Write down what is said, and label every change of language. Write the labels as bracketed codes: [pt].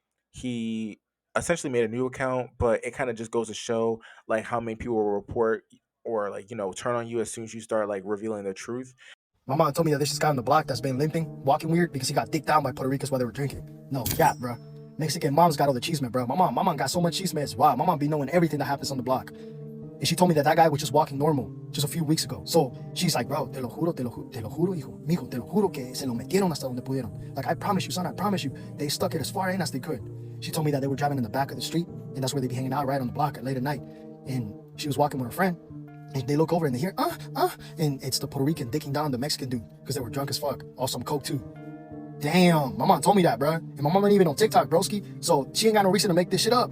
[en] he essentially made a new account, but it kind of just goes to show like how many people will report or like, you know, turn on you as soon as you start like revealing the truth. My mom told me that there's this guy on the block that's been limping, walking weird because he got dicked down by Puerto Ricans while they were drinking. No cap, bro. Mexican moms got all the chisme, bro. My mom got so much chisme. Wow, my mom be knowing everything that happens on the block. And she told me that that guy was just walking normal just a few weeks ago. [es] So she's like, bro, te lo juro, hijo, mijo, te lo juro que se lo metieron hasta donde pudieron. [en] Like, I promise you, son, I promise you. They stuck it as far in as they could. She told me that they were driving in the back of the street, and that's where they be hanging out right on the block at late at night. And she was walking with her friend, and they look over and they hear, and it's the Puerto Rican dicking down the Mexican dude because they were drunk as fuck. Also some coke too. Damn, my mom told me that, bro. And my mom ain't even on TikTok, broski. So she ain't got no reason to make this shit up.